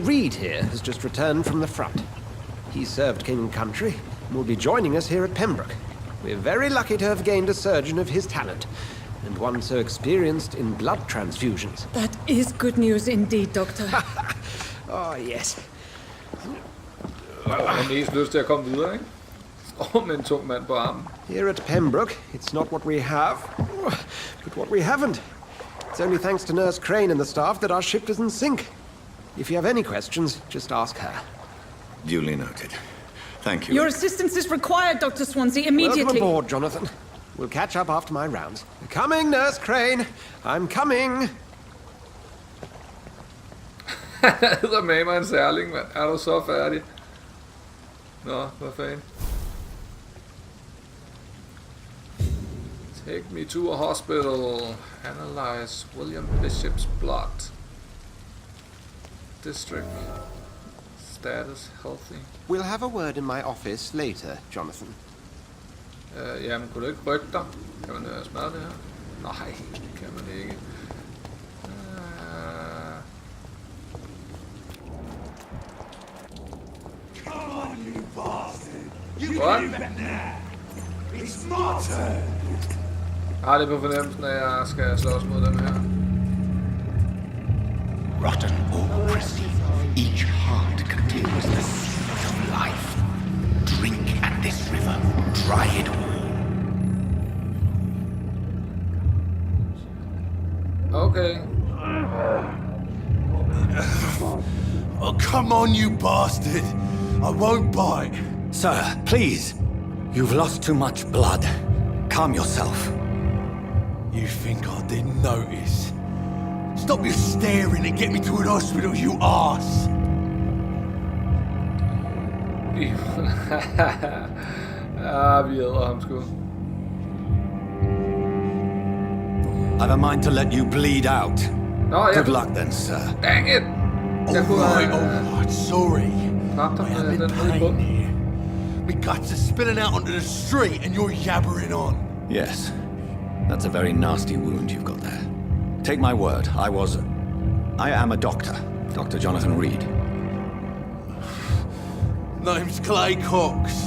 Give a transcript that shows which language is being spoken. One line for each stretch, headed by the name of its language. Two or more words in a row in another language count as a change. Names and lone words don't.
English: Reid here has just returned from the front. He served King and Country and will be joining us here at Pembroke. We're very lucky to have gained a surgeon of his talent, and one so experienced in blood transfusions. That is good news indeed, Doctor. Oh, yes.
Danish: Jeg har mest lyst til at komme videre, ikke? Og med en tung mand på armen.
English: Here at Pembroke, it's not what we have, but what we haven't. It's only thanks to Nurse Crane and the staff that our ship doesn't sink. If you have any questions, just ask her. Duly noted. Thank you. Your assistance is required, Dr. Swansea, immediately. Welcome aboard, Jonathan. We'll catch up after my rounds. Coming, Nurse Crane. I'm coming.
Danish: Han hedder med mig en særling, mand. Er du så færdig? Nå, hvad fanden?
English: Take me to a hospital. Analyze William Bishop's blood. District. Status healthy. We'll have a word in my office later, Jonathan.
Danish: Jamen, kunne du ikke brygge dig? Kan man smadre det her? Nej, det kan man ikke.
English: Come on, you bastard! You What? can do better! It's my turn!
Danish: Jeg har det på fornemmelsen, at jeg skal slås mod dem her.
English: Rotten or pristine, each heart contains the seeds of life. Drink at this river, dry it all. Okay. Oh, come on, you bastard! I won't bite! Sir, please. You've lost too much blood. Calm yourself. You think I didn't notice? Stop your staring and get me to an hospital, you arse!
Danish: Ja, vi æder ham sgu.
English: I've a mind to let you bleed out.
Danish: Nå, jeg
English: Good luck then, sir. Dang it!
Danish: Jeg kunne
English: Alright, sorry.
Danish: Knap
English: I
Danish: ham
English: am
Danish: med
English: in
Danish: den nede i
English: pain
Danish: bunden.
English: here. My guts are spilling out onto the street and you're yabbering on. Yes. That's a very nasty wound you've got there. Take my word, I am a doctor. Dr. Jonathan Reid. Name's Clay Cox.